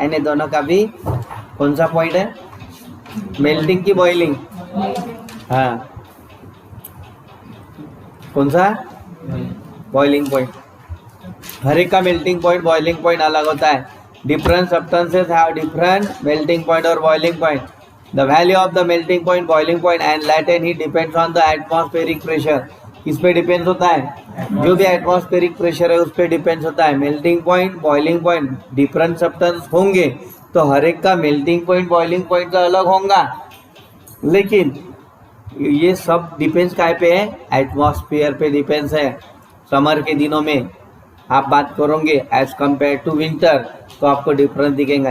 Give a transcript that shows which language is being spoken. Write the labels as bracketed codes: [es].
[hi] यानी दोनों का भी कौन सा पॉइंट है, मेल्टिंग की बॉइलिंग? हाँ, कौन सा? Boiling point. हर एक का मेल्टिंग पॉइंट बॉइलिंग पॉइंट अलग होता है। [en] Different substances have different melting point और boiling point. The value of the melting point, boiling point and latent heat depends on the atmospheric pressure. [hi] किस पे डिपेंड्स होता है? जो भी एटमॉस्फेरिक प्रेशर है उस पे डिपेंड्स होता है। Melting point boiling point different substance होंगे तो हर एक का मेल्टिंग पॉइंट बॉइलिंग पॉइंट तो अलग होगा, लेकिन ये सब डिपेंड्स काय पे है? एटमॉस्फेयर पे डिपेंड्स है। समर के दिनों में आप बात करोगे [en] as compare to [hi] विंटर तो आपको डिफरेंस दिखेगा।